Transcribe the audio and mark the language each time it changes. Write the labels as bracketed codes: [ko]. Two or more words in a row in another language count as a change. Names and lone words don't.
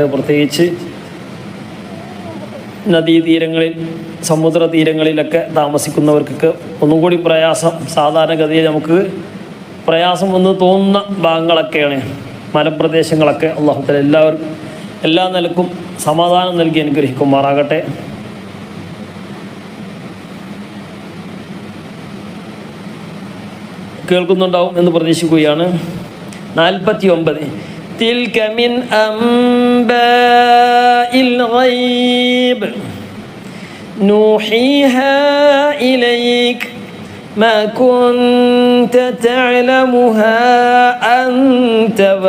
[ml] പ്രത്യേകിച്ച് നദീതീരങ്ങളിൽ, സമുദ്ര തീരങ്ങളിലൊക്കെ താമസിക്കുന്നവർക്കൊക്കെ ഒന്നും കൂടി പ്രയാസം, സാധാരണഗതിയിൽ നമുക്ക് പ്രയാസം ഒന്ന് തോന്നുന്ന ഭാഗങ്ങളൊക്കെയാണ് മലപ്രദേശങ്ങളൊക്കെ. [ar] الله تعالى [ml] എല്ലാവർക്കും എല്ലാ നിലക്കും സമാധാനം നൽകി അനുഗ്രഹിക്കുമാറാകട്ടെ. കേൾക്കുന്നുണ്ടാവും എന്ന് പ്രതീക്ഷിക്കുകയാണ്. [ar] 49 تلك من أنباء الغيب نوحيها إليك ما كنت تعلمها أنت